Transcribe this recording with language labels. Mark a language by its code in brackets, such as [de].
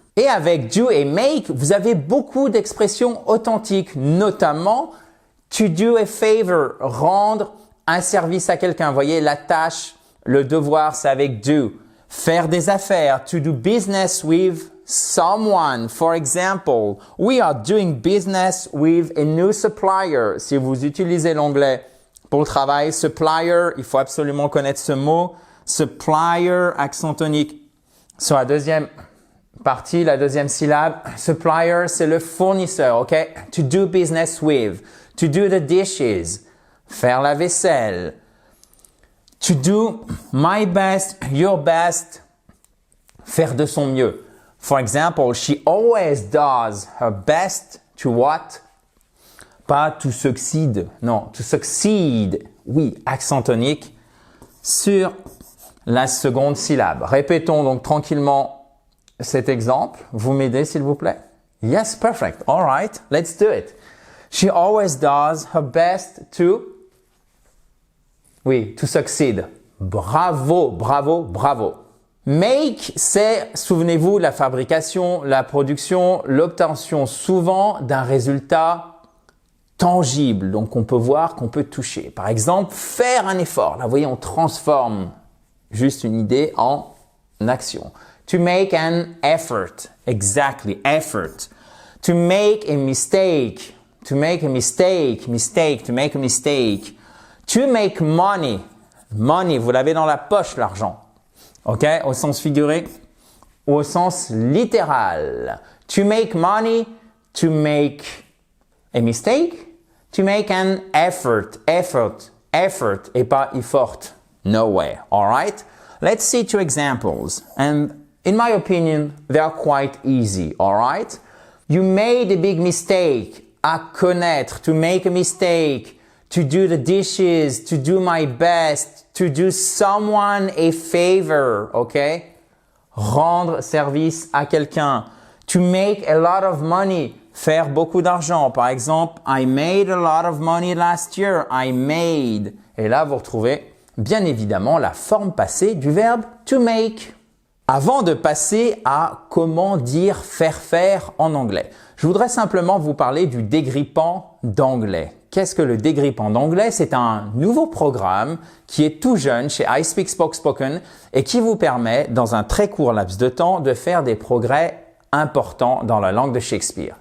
[fr] Et avec do et make, vous avez beaucoup d'expressions authentiques, notamment [en] to do a favor, [fr] rendre un service à quelqu'un. Vous voyez, la tâche, le devoir, c'est avec do. Faire des affaires, [en] to do business with someone. For example, we are doing business with a new supplier. [fr] Si vous utilisez l'anglais pour le travail, supplier, il faut absolument connaître ce mot. Supplier, accent tonique sur la deuxième partie, la deuxième syllabe. Supplier, c'est le fournisseur, ok? [en] To do business with. To do the dishes. [fr] Faire la vaisselle. [en] To do my best, your best. [fr] Faire de son mieux. [en] For example, she always does her best to what? [fr] Pas to succeed. Non, to succeed. Oui, accent tonique sur la seconde syllabe. Répétons donc tranquillement cet exemple. Vous m'aidez s'il vous plaît? [en] Yes, perfect. All right, let's do it. She always does her best to... [fr] Oui, to succeed. Bravo, bravo, bravo. Make, c'est, souvenez-vous, la fabrication, la production, l'obtention souvent d'un résultat tangible, donc on peut voir, qu'on peut toucher. Par exemple, faire un effort. Là, vous voyez, on transforme juste une idée en action. [en] To make an effort. Exactly, effort. To make a mistake. To make a mistake. Mistake, to make a mistake. To make money. [fr] Money, vous l'avez dans la poche, l'argent. OK? Au sens figuré ou au sens littéral. [en] To make money, to make a mistake, to make an effort. [fr] Effort, effort et pas effort. [en] No way. All right? Let's see two examples. And in my opinion, they are quite easy. All right? You made a big mistake. [fr] À connaître, [en] to make a mistake, to do the dishes, to do my best, to do someone a favor, okay? [fr] Rendre service à quelqu'un. [en] To make a lot of money, [fr] faire beaucoup d'argent. Par exemple, [en] I made a lot of money last year. I made. [fr] Et là, vous retrouvez bien évidemment la forme passée du verbe to make. Avant de passer à comment dire faire en anglais, je voudrais simplement vous parler du dégrippant d'anglais. Qu'est-ce que le dégrippant d'anglais? C'est un nouveau programme qui est tout jeune chez iSpeak Spoken et qui vous permet, dans un très court laps de temps, de faire des progrès importants dans la langue de Shakespeare.